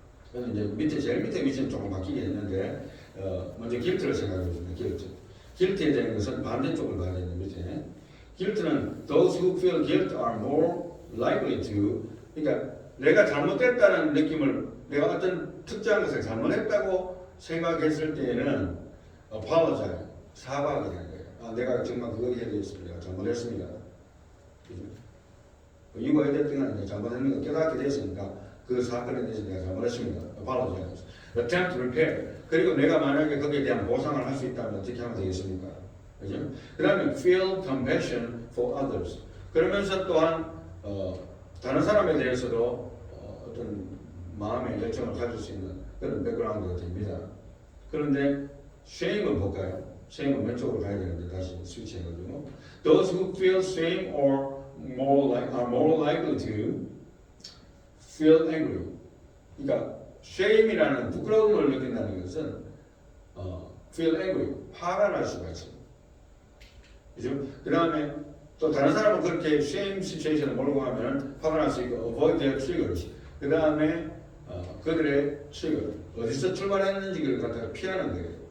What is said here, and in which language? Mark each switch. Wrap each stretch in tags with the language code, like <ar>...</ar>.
<ko>그래서 이제 제일 밑에 위치는 조금 바뀌게 됐는데 먼저 guilt를 생각해 보시면 guilt에 대한 것은 반대쪽을 봐야 되는 밑에 guilt는 those who feel guilt are more likely to, 그러니까 내가 잘못됐다는 느낌을 내가 어떤 특정한 것을 잘못했다고 생각했을 때에는 apologize, 사과하게 되는 거예요. 아, 내가 정말 그걸 해야 되겠습니다. 내가 잘못했습니다. 이유가 어쨌든 간에 잘못했는 걸 깨닫게 됐으니까 그 사건에 대해서 내가 잘못했습니다.</ko> <en>apologize. attempt to repair.</en> <ko>그리고 내가 만약에 거기에 대한 보상을 할 수 있다면 어떻게 하면 되겠습니까? 그죠?</ko> <en>그 다음에 feel compassion for others.</en> <ko>그러면서 또한 다른 사람에 대해서도 어떤 마음의 열정을 가질 수 있는 그런 백그라운드가 됩니다. 그런데 shame은 볼까요?</ko> <en>shame은 왼쪽으로 가야 되는데 다시 스위치해가지고 those who feel shame are more likely to feel angry.</en> <ko>그러니까 shame이라는 부끄러움을 느낀다는 것은 feel angry, 화가 날 수가 있습니다. 그죠? 그 다음에 또 다른 사람은 그렇게 shame situation을 몰고 가면 화가 날 수 있고 avoid their triggers. 그 다음에 그들의 trigger, 어디서 출발했는지를 갖다가 피하는 거예요.</ko>